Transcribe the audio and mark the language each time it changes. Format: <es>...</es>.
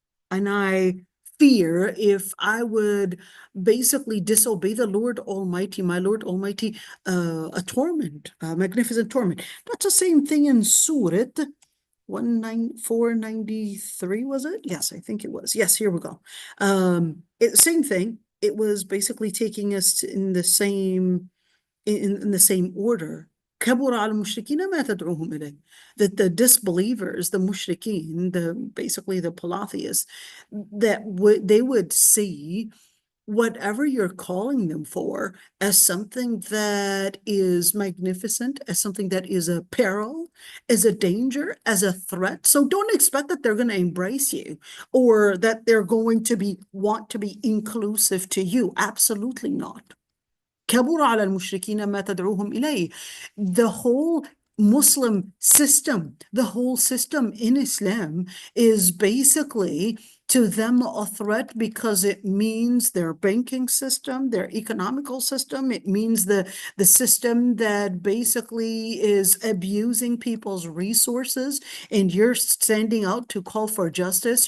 <en>And I fear if I would basically disobey the Lord Almighty, my Lord Almighty, a torment, a magnificent torment. That's the same thing in Surah 493, was it? Yes, I think it was. Yes, here we go. Same thing. It was basically taking us in the same order.</en> <ar>كبر على المشركين ما تدعوهم إليه.</ar> <en>That the disbelievers, the mushrikeen, basically the polytheists, that they would see whatever you're calling them for as something that is magnificent, as something that is a peril, as a danger, as a threat. So don't expect that they're going to embrace you or that they're going to want to be inclusive to you. Absolutely not.</en> <ar>كبر على المشركين ما تدعوهم إليه.</ar> <en>The whole Muslim system, the whole system in Islam is basically to them a threat because it means their banking system, their economical system. It means the system that basically is abusing people's resources, and you're standing out to call for justice.</en>